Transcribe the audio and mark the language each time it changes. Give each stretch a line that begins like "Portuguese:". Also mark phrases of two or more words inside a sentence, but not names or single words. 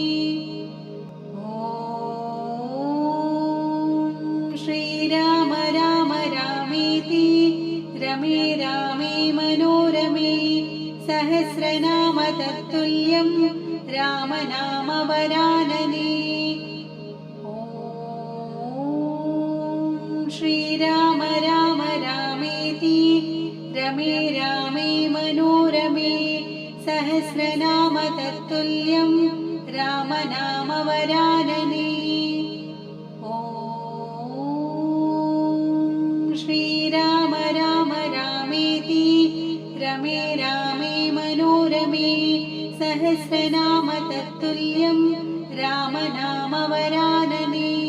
Sanskrit: ഓം ശ്രീരാമ രാമ രാമേതി രമേ രാമേ മനോരമേ സഹസ്രനാമ തത്തുല്യം രാമനാമവരാനനേ. ഓം श्रीराम राम रामेति रमे रामे मनोरमे सहस्रनाम तत्तुल्यं रामनामवरानने। श्रीराम राम रामेति रमे रामे मनोरमे सहस्रनाम तत्तुल्यं रामनामवरानने।